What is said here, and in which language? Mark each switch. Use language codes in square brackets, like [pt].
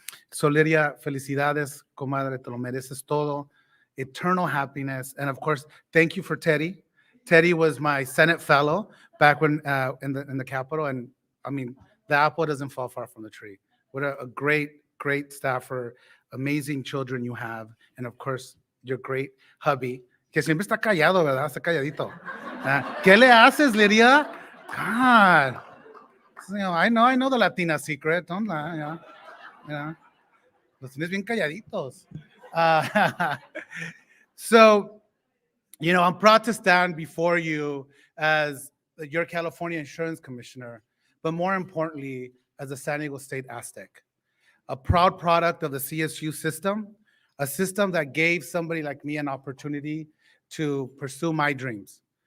[es] So Lydia, felicidades, comadre, te lo mereces todo. [en] Eternal happiness. And of course, thank you for Teddy. Teddy was my Senate fellow back when in the Capitol. And I mean, the apple doesn't fall far from the tree. What a great staffer, amazing children you have. And of course, your great hubby, [es] que siempre está callado, ¿verdad? Está calladito. ¿Qué le haces, Lydia? [en] God. You know, I know the Latina secret. Don't lie, yeah. [es] Los tienes bien calladitos. [en] So, you know, I'm proud to stand before you as your California Insurance Commissioner, but more importantly, as a San Diego State Aztec, a proud product of the CSU system, a system that gave somebody like me an opportunity to pursue my dreams.